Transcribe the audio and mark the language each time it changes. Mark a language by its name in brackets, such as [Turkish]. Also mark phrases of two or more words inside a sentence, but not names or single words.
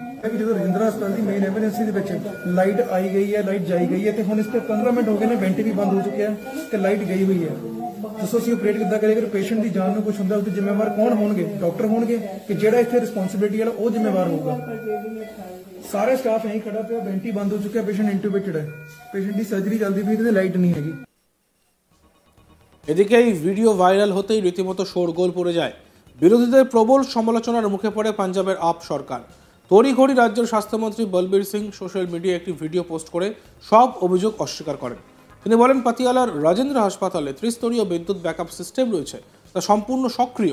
[Punjabi] ਕਿ ਜਦੋਂ ਰਜਿੰਦਰਾ ਹਸਪਤਾਲ ਦੀ [English] main emergency [Punjabi] ਦੇ ਵਿੱਚ ਲਾਈਟ ਆਈ ਗਈ ਹੈ, ਲਾਈਟ ਜਾਈ ਗਈ ਹੈ ਤੇ ਹੁਣ ਇਸ ਤੇ 15 ਮਿੰਟ ਹੋ ਗਏ ਨੇ, ਵੈਂਟੀ ਵੀ ਬੰਦ ਹੋ ਚੁੱਕਿਆ ਤੇ ਲਾਈਟ ਗਈ ਹੋਈ ਹੈ। ਦੱਸੋ ਅਸੀਂ ਆਪਰੇਟ ਕਿੱਦਾਂ ਕਰੀਏ? ਅਗਰ ਪੇਸ਼ੈਂਟ ਦੀ ਜਾਨ ਨੂੰ ਕੁਝ ਹੁੰਦਾ ਉਹਦੇ ਜ਼ਿੰਮੇਵਾਰ ਕੌਣ ਹੋਣਗੇ? ਡਾਕਟਰ ਹੋਣਗੇ ਕਿ ਜਿਹੜਾ ਇੱਥੇ ਰਿਸਪੌਂਸਿਬਿਲਿਟੀ ਵਾਲਾ ਉਹ ਜ਼ਿੰਮੇਵਾਰ ਹੋਊਗਾ? ਸਾਰੇ ਸਟਾਫ ਨਹੀਂ ਖੜਾ ਪਿਆ, ਵੈਂਟੀ ਬੰਦ ਹੋ ਚੁੱਕਿਆ, [English] patient intubated [Punjabi] ਹੈ, ਪੇਸ਼ੈਂਟ ਦੀ ਸਰਜਰੀ ਚੱਲਦੀ ਪਈ ਤੇ লাইট ਨਹੀਂ ਹੈਗੀ। [Bangla] এদিকে এই ভিডিও ভাইরাল হতেই রীতিমতো শোরগোল পড়ে যায়। বিরোধীদের প্রবল সমালোচনার মুখে পড়ে পাঞ্জাবের আপ সরকার। তড়িঘড়ি রাজ্যের স্বাস্থ্যমন্ত্রী বলবীর সিং [English] social media [Bangla] একটি ভিডিও পোস্ট করে সব অভিযোগ অস্বীকার করেন। তিনি বলেন, পাতিয়ালার রাজেন্দ্র হাসপাতালে ত্রিস্তরীয় বিদ্যুৎ [English] backup system [Bangla] রয়েছে, তা সম্পূর্ণ সক্রিয়।